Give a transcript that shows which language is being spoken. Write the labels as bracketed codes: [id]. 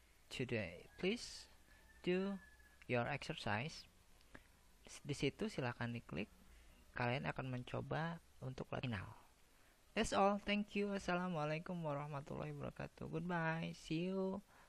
[en] Today, please do your exercise. [id] Di situ silakan diklik. Kalian akan mencoba untuk final. [en] That's all. Thank you. [ar] Assalamualaikum warahmatullahi wabarakatuh. [en] Goodbye. See you.